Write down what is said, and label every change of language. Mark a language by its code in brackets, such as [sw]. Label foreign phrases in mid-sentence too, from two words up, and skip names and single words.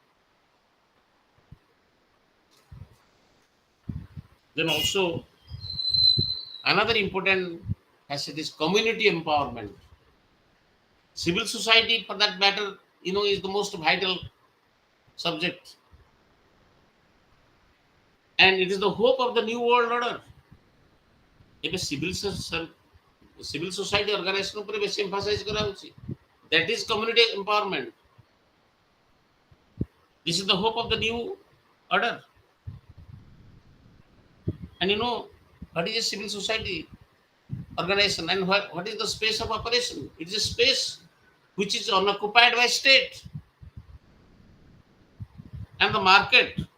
[en] Then also another important asset is community empowerment. Civil society, for that matter, is the most vital subject, and it is the hope of the new world order. If a civil society organization [or] ଉପରେ ବେଶୀ [en] emphasize କରାଯାଉଛି, that is community empowerment. This is the hope of the new order. And what is a civil society organization and what is the space of operation? It is a space which is unoccupied by state and the market.